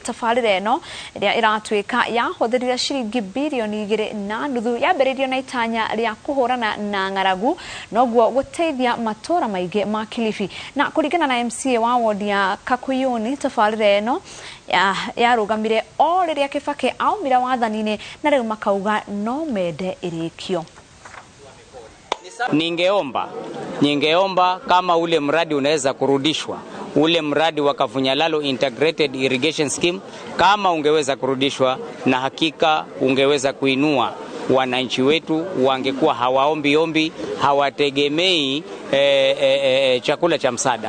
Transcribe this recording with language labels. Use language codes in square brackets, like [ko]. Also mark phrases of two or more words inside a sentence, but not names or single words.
[ki] Tabarĩra ĩno ĩrĩa ĩratuĩka yahũthĩrire ciringi bilioni 2.5 yambĩrĩirio na itanya rĩa kũhũrana na ng'aragu noguo gũteithia matũũra maingĩ ma Kilifi. Na kũringana na MCA wa wodi ya Kakuyuni, tabarĩra ĩno yarũgamire o rĩrĩa Kibaki aumira wathani-inĩ na rĩu makauga no mende ĩrĩkio. [sw] Ningeomba kama ule mradi unaweza kurudishwa, ule mradi wa Kavunyalalo Integrated Irrigation Scheme, kama ungeweza kurudishwa, na hakika ungeweza kuinua wananchi wetu, wangekuwa hawaombi, hawategemei chakula cha msaada.